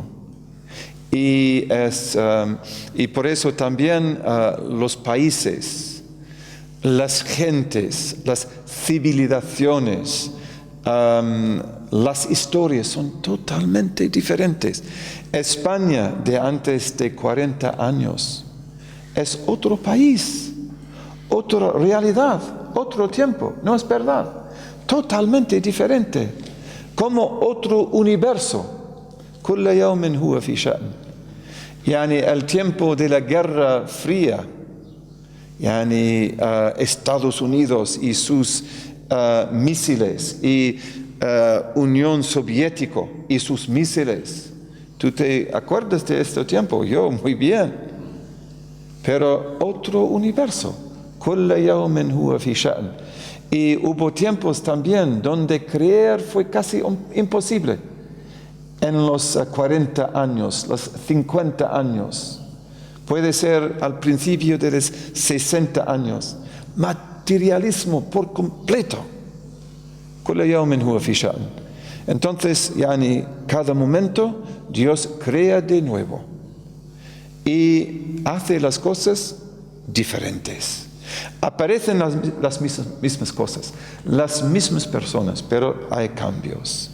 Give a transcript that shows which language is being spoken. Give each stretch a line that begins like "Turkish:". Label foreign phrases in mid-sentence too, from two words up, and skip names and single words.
Spanish: Y por eso también los países, las gentes, las civilizaciones, las historias son totalmente diferentes. España de antes de 40 años es otro país, otra realidad, otro tiempo, ¿no es verdad? Totalmente diferente, como otro universo.
Arabic: كل يوم هو في شأن.
Spanish: يعني el tiempo de la Guerra Fría, يعني Estados Unidos y sus misiles y Unión Soviética y sus misiles. ¿Tú te acuerdas de este tiempo? Yo, muy bien. Pero otro universo.
Arabic: كل يوم هو في شأن.
Spanish: Y hubo tiempos también donde creer fue casi imposible. En los 40 años, los 50 años, puede ser al principio de los 60 años, materialismo por completo.
Arabic: كل يوم هو في شأن.
Spanish: Entonces, yani, cada momento Dios crea de nuevo y hace las cosas diferentes. Aparecen las mismas cosas, las mismas personas, pero hay cambios.